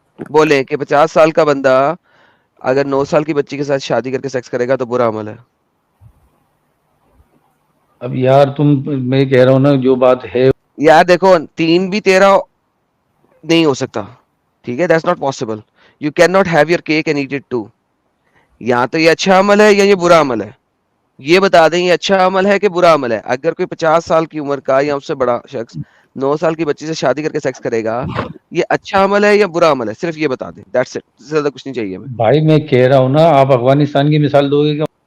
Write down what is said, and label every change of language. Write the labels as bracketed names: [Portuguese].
[Urdu] بولیں کہ 50 سال کا بندہ اگر 9 سال کی بچی کے ساتھ شادی کر کے سیکس کرے گا تو برا عمل ہے. اب یار میں کہہ رہا ہوں نا جو بات ہے یار دیکھو 3 بھی 13 نہیں ہو سکتا, ٹھیک ہے, [English] that's not possible. You cannot have your cake and eat it too. [Urdu] یا تو یہ اچھا عمل ہے یا یہ برا عمل ہے, یہ بتا دیں یہ اچھا عمل ہے کہ برا عمل ہے. اگر کوئی 50 سال کی عمر کا یا اس سے بڑا شخص 9 سال کی بچی سے شادی کر کے سیکس کرے گا, یہ اچھا عمل ہے یا برا عمل ہے, صرف یہ بتا دیں, [English] that's it. [Urdu] زیادہ کچھ نہیں چاہیے ہمیں. بھائی میں کہہ رہا ہوں نا, آپ افغانستان کی مثال دو گے کیا؟